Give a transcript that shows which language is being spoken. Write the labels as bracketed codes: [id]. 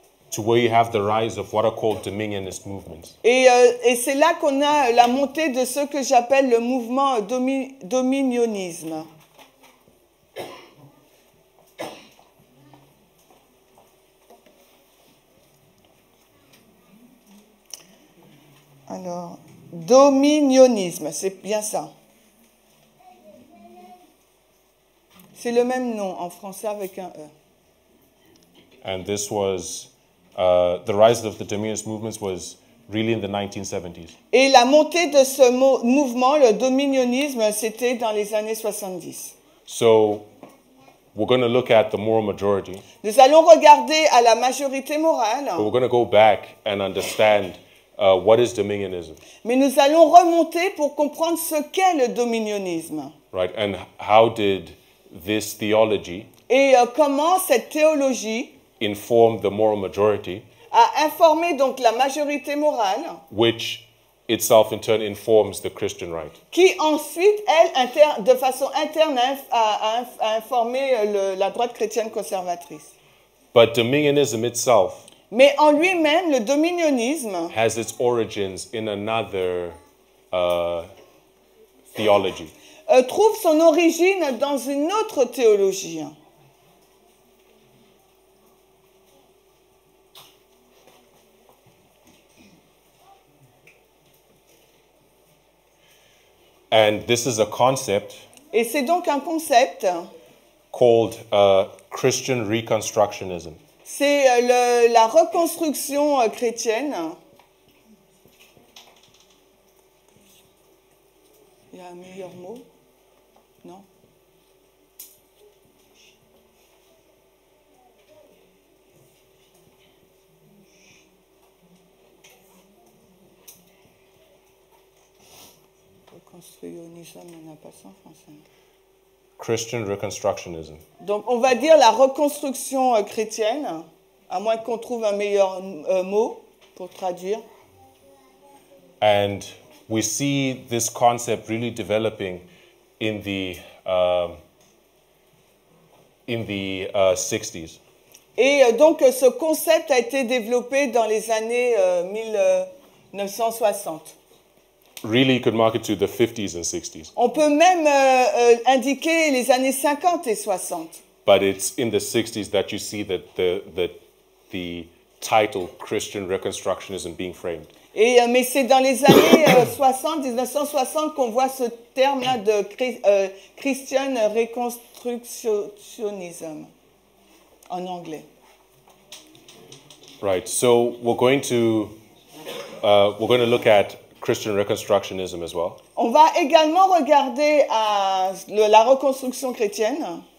[en] To where you have the rise of what are called dominionist movements. [fr] Et c'est là qu'on a la montée de ce que j'appelle le mouvement dominionnisme. Alors, dominionnisme, c'est bien ça. C'est le même nom en français avec un E. [en] And this was, the rise of the dominionist movements was really in the 1970s. [fr] Et la montée de ce mouvement, le dominionnisme, c'était dans les années 70. [en] So, we're going to look at the moral majority. [fr] Nous allons regarder à la majorité morale. [en] But we're going to go back and understand what is dominionism, [fr] Mais nous allons remonter pour comprendre ce qu'est le dominionnisme. [en] right? And how did this theology [fr] Et comment cette théologie [en] inform the moral majority, [fr] a informé donc la majorité morale, [en] which itself in turn informs the Christian right. [fr] qui ensuite, elle, de façon interne, a informé la droite chrétienne conservatrice. [en] But dominionism itself [fr] Mais en lui-même, le dominionnisme [en] has its origins in another theology. [fr] trouve son origine dans une autre théologie. [en] And this is a concept [fr] Et c'est donc un concept, [en] called Christian Reconstructionism. [fr] c'est la reconstruction chrétienne. Il y a un meilleur mot? Non? Reconstructionnisme, on n'a pas ça en français. [en] Christian reconstructionism. [fr] Donc, on va dire la reconstruction chrétienne, à moins qu'on trouve un meilleur mot pour traduire. [en] And we see this concept really developing in the 60s. [fr] Et donc, ce concept a été développé dans les années 1960. [en] Really, you could mark it to the 50s and 60s. [fr] On peut même indiquer les années 50 et 60. [en] But it's in the 60s that you see that the title Christian reconstructionism being framed. [fr] Et, mais c'est dans les années 60, 1960, qu'on voit ce terme-là de Christian reconstructionism en anglais. [en] Right. So we're going to look at Christian reconstructionism as well. [fr] On va également regarder à la reconstruction chrétienne.